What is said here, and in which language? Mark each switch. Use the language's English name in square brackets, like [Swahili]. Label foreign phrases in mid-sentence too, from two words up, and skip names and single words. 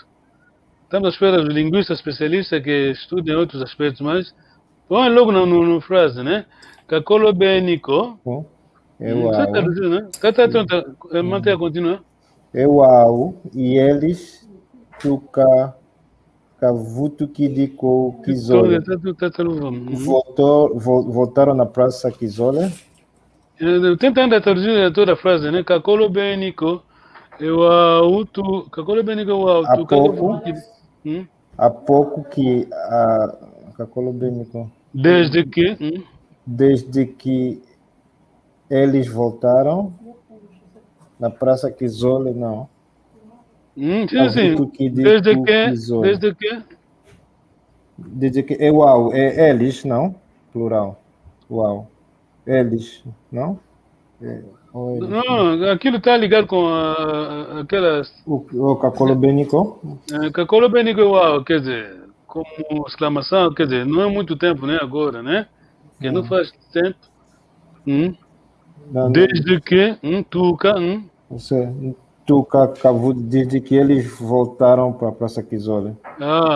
[Portuguese] Estamos à espera dos linguistas especialistas que estudem outros aspectos, mas põe logo no frase, né? [Kongo] Kakolo beniko. [Portuguese] Você está traduzindo, né? Mantenha contínua. E eles [Kongo] tuca kavutu kidiko kizole. [Portuguese] Voltaram na praça Kizole. Tenta ainda traduzir toda a frase, né? [Kongo] Kakolo beniko. Kakolo beniko [Portuguese] há pouco que [Kongo] Kakolo beniko. [Portuguese] Desde que eles voltaram na praça Kizole, não. Sim. Desde que eles, não? Plural. Uau. Eles, não? Não, aquilo está ligado com aquelas... [Kongo] O Kakolo beniko? Kakolo beniko, [Portuguese] uau, quer dizer, como exclamação, quer dizer, não é muito tempo, né, agora, né? Que não faz tempo. Desde que, desde que eles voltaram para a Praça Kizole. Boa